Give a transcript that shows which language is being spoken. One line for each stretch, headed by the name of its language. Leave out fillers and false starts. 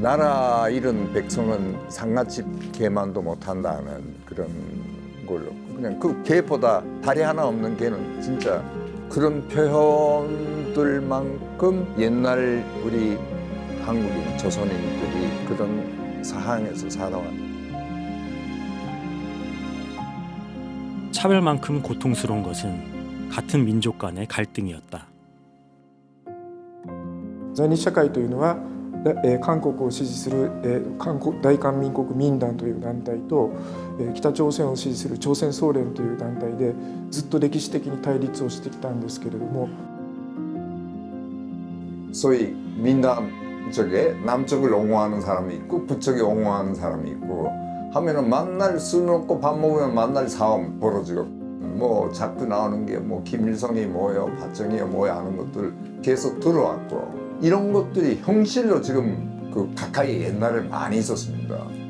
Korean: 나라 잃은 백성은 상갓집 개만도 못한다는 그런 걸로, 그냥 그 개보다 다리 하나 없는 개는 진짜 그런 표현들만큼 옛날 우리 한국인 조선인들이 그런 상황에서 살아왔. 차별만큼 고통스러운 것은 같은 민족 간의 갈등이었다.
Japanese: 在日社会というのは、韓国を支持する大韓民国民団という団体と、北朝鮮を支持する朝鮮総連という団体でずっと歴史的に対立をしてきたんですけれども、
Korean: 소위 민담 쪽에 남쪽을 옹호하는 사람이 있고 북쪽에 옹호하는 사람이 있고 하면은 만날 술 먹고 밥 먹으면 만날 싸움 벌어지고, 뭐 자꾸 나오는 게 뭐 김일성이 뭐예요, 박정희가 뭐야 하는 것들 계속 들어왔고, 이런 것들이 형실로 지금 그 가까이 옛날에 많이 있었습니다.